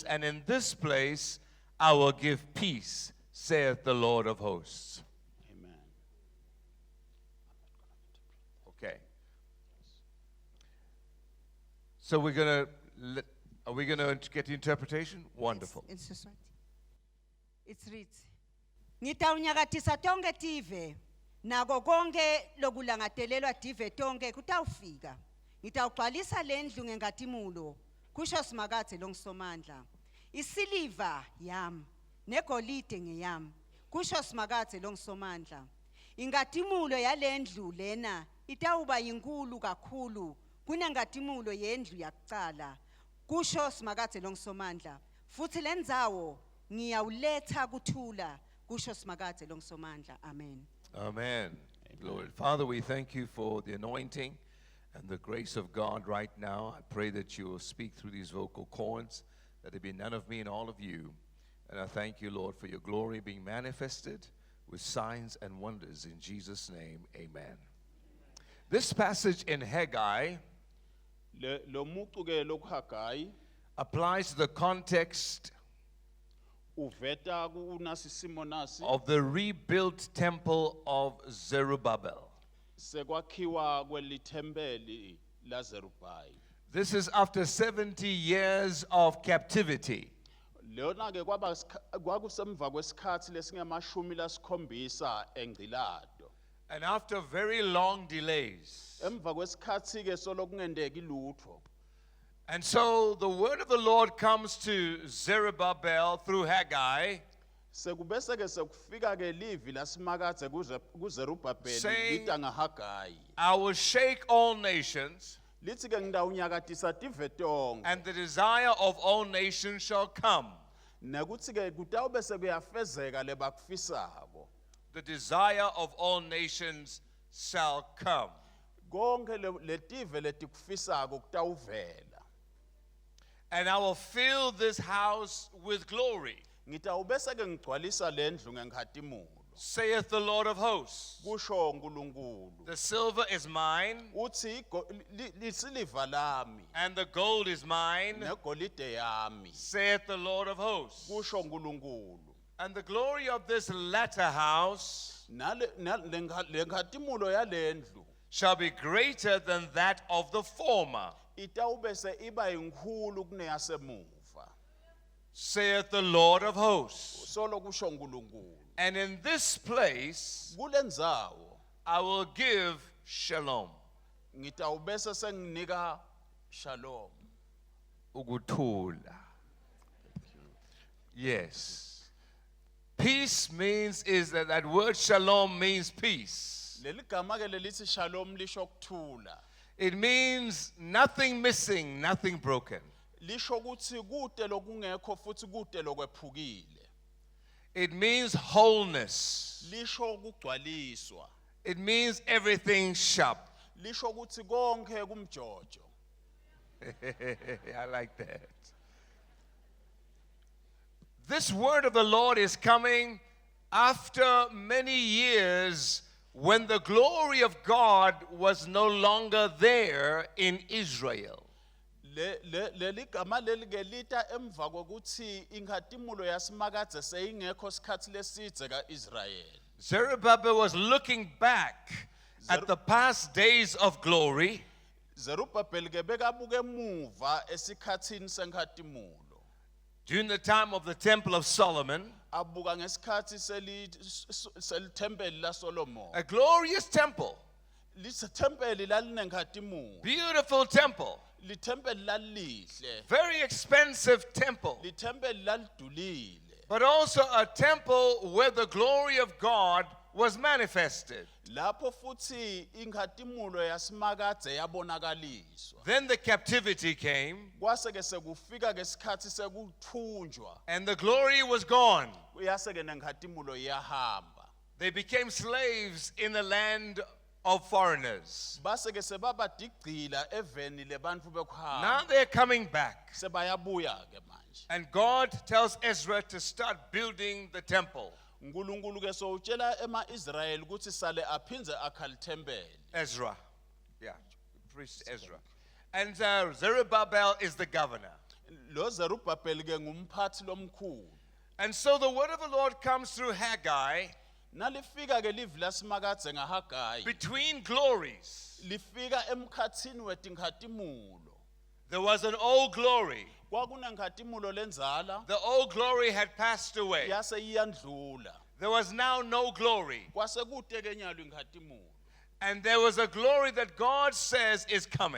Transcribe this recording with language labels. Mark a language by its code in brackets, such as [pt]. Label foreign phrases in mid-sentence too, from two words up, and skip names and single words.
[en] And in this place I will give peace, saith the Lord of hosts. Amen. Okay. So are we going to get the interpretation? Wonderful. It's Siswati. It's reads. [ss] Ngitawunyakatisa tonke tive. Nako konke lokulangatelelwa tive tonke kutawufika. Ngitawugcwalisa lendlu ngengatimulo. Kusho simakadze longsomandla. Isiliva yam. Negolide ngeyam. Kusho simakadze longsomandla. Ingatimulo yalendlu lena itawuba yinkulu kakhulu kunengatimulo yendlu yakucala. Kusho simakadze longsomandla. Futhi lendzawo ngiyawuletha kuthula. Kusho simakadze longsomandla. [en] Amen. Amen. Lord, Father, we thank you for the anointing and the grace of God right now. I pray that you will speak through these vocal cords, that it be none of me and all of you. And I thank you, Lord, for your glory being manifested with signs and wonders. In Jesus' name, amen. This passage in Haggai [ss] Lo mucu-ke lokuHagayi [en] applies to the context [ss] uveta kunasi simo nasi [en] of the rebuilt temple of Zerubbabel. [ss] sekwakhiwa kwelithempeli laZerubhayi. [en] This is after 70 years of captivity. [ss] Lona-ke kwakusemva kwesikhathi lesingemashumi lasikhombisa engcilado. [en] And after very long delays. [ss] Emva kwesikhathi-ke solokungenteki lutho. [en] And so the word of the Lord comes to Zerubbabel through Haggai, [ss] Sekubese-ke sekufika-ke livi lasimakadze kuZerubhabheli [en] saying, [ss] lita ngaHagayi. [en] I will shake all nations, [ss] Lithi-ke ngitawunyakatisa tive tonke. [en] and the desire of all nations shall come. [ss] Nekuthi-ke kutawube sekuyafezeka lebakufisako. [en] The desire of all nations shall come. [ss] Konke letive letikufisako kutawuvela. [en] And I will fill this house with glory, [ss] Ngitawubese-ke ngigcwalisa lendlu ngenkhatimulu. [en] saith the Lord of hosts. [ss] Kusho uNkulunkulu. [en] The silver is mine, [ss] Uthi lisiliva lami [en] and the gold is mine, [ss] negolide yami. [en] saith the Lord of hosts. [ss] Kusho uNkulunkulu. [en] And the glory of this latter house [ss] Lenkhatimulu yalendlu [en] shall be greater than that of the former, [ss] itawubese iba yinkulu kuneyasemuva. [en] saith the Lord of hosts. [ss] Solo kusho uNkulunkulu. [en] And in this place [ss] Kule ndzawo [en] I will give shalom. [ss] ngitawubese senginika shalom. Ukuthula. [en] Yes. Peace means that word shalom means peace. [ss] Leli gama-ke lelithi shalom lisho kuthula. [en] It means nothing missing, nothing broken. [ss] Lisho ukuthi kude lokungekho futhi kude lokwephukile. [en] It means wholeness. [ss] Lisho ukugcwaliswa. [en] It means everything sharp. [ss] Lisho ukuthi konke kumjojo. [en] I like that. This word of the Lord is coming after many years when the glory of God was no longer there in Israel. [ss] Leli gama leli ke lita emva kokuthi inkhatimulo yasimakadze seyingekho sikhathi lesidze ka-Israyeli. [en] Zerubbabel was looking back at the past days of glory, [ss] Zerubbabel ke bekabuke emuva esikhathini senkhatimulo. [en] during the time of the Temple of Solomon, [ss] Abuka ngesikhathi selithempeli laSolomon. [en] a glorious temple, [ss] Lithempeli lalinenkhatimulo. [en] beautiful temple, [ss] Lithempeli lalihle. [en] very expensive temple, [ss] Lithempeli lalidulile. [en] but also a temple where the glory of God was manifested. [ss] Lapho futhi inkhatimulo yasimakadze yabonakaliswa. [en] Then the captivity came, [ss] Kwase ke sekufika ke sikhathi sekuthunjwa. [en] and the glory was gone. [ss] Yase ke nenkhatimulo iyahamba. [en] They became slaves in the land of foreigners. [ss] Base ke sebabadigcila eveni lebantfu [en] Now [ss] bekuhamba. [en] they're coming back. [ss] Sebayabuya ke manje. [en] And God tells Ezra to start building the temple. [ss] uNkulunkulu ke sowutshela ema-Israyeli ukuthi sale aphindze akha lithempeli. [en] Ezra. Yeah, priest Ezra. And Zerubbabel is the governor. [ss] Lo Zerubbabel ke ngumphathi lomkhulu. [en] And so the word of the Lord comes through Haggai [ss] Nalifika ke livi lasimakadze ngaHagayi. [en] between glories. [ss] Lifika emkhatsini wetinkhatimulo. [en] There was an old glory. [ss] Kwakunenkhatimulo lenzala [en] The old glory had passed away. [ss] yase iyandlula. [en] There was now no glory. [ss] Kwase kute ke nyalo inkhatimulo. [en] And there was a glory that God says is coming.